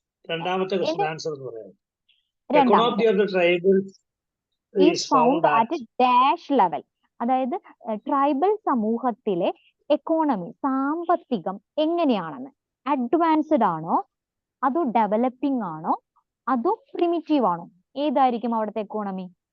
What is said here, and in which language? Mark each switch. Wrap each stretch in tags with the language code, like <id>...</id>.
<ml>രണ്ടാമത്തെ question answer എന്ന് പറയാം.</ml> <en>Economy of the tribals is found at dash level.</en> <ml>അതായത് ട്രൈബൽ സമൂഹത്തിലെ എക്കോണമി, സാമ്പത്തികം എങ്ങനെയാണെന്ന്. അഡ്വാൻസ്ഡ് ആണോ, അതോ ഡെവലപ്പിംഗ് ആണോ, അതോ പ്രിമിറ്റീവ് ആണോ? ഏതായിരിക്കും അവിടുത്തെ എക്കോണമി?</ml>